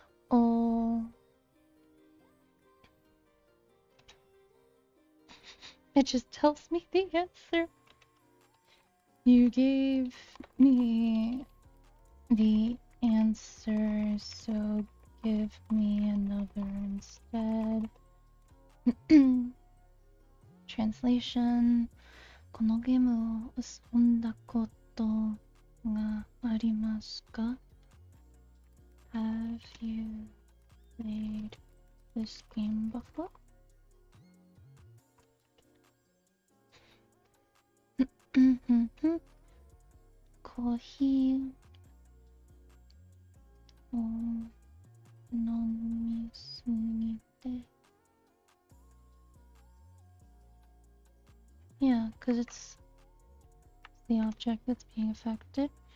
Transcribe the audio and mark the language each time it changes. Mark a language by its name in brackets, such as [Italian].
[English] Oh, it just tells me the answer. You gave me the answer, so give me another instead. Translation. [Japanese] このゲームを遊んだことがありますか? [English] Have you played this game before? [Japanese] コーヒーを飲みすぎて [English] Yeah, because it's the object that's being affected.